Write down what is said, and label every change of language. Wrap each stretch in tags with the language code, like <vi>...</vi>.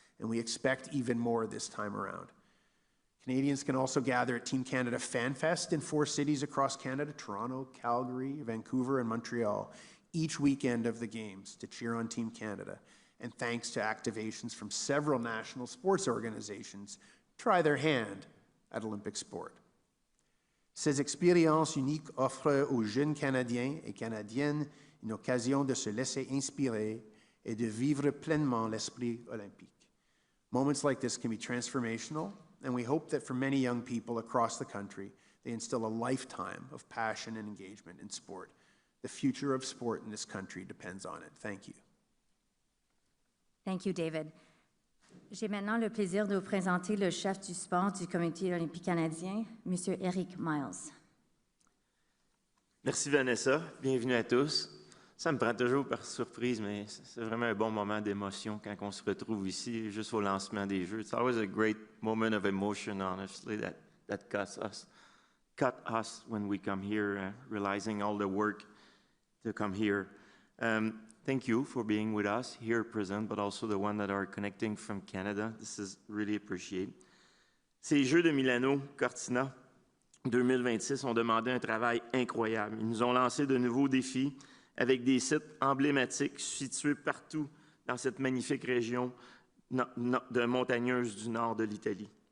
<en>And we expect even more this time around. Canadians can also gather at Team Canada Fan Fest in 4 cities across Canada, Toronto, Calgary, Vancouver, and Montreal, each weekend of the Games to cheer on Team Canada. And thanks to activations from several national sports organizations, try their hand at Olympic sport.</en> <fr>Ces expériences uniques offrent aux jeunes Canadiens et Canadiennes une occasion de se laisser inspirer et de vivre pleinement l'esprit olympique.</fr> <en>Moments like this can be transformational, and we hope that for many young people across the country, they instill a lifetime of passion and engagement in sport. The future of sport in this country depends on it. Thank you. Thank you, David.</en> <fr>J'ai maintenant le plaisir de vous présenter le chef du sport du Comité olympique canadien, M. Eric Miles. Merci Vanessa, bienvenue à tous. Ça me prend toujours par surprise, mais c'est vraiment un bon moment d'émotion quand on se retrouve ici, juste au lancement des Jeux.</fr> <en>It's always a great moment of emotion, honestly, that cut us when we come here,</en> <fr>realizing all the work to come here.</fr> <en>Thank you for being with us here present, but also the one that are connecting from Canada. This is really appreciated.</en> <fr>Ces Jeux de Milano Cortina 2026 ont demandé un travail incroyable. Ils nous ont lancé de nouveaux défis avec des sites emblématiques situés partout dans cette magnifique région de montagneuse du nord de l'Italie.</fr>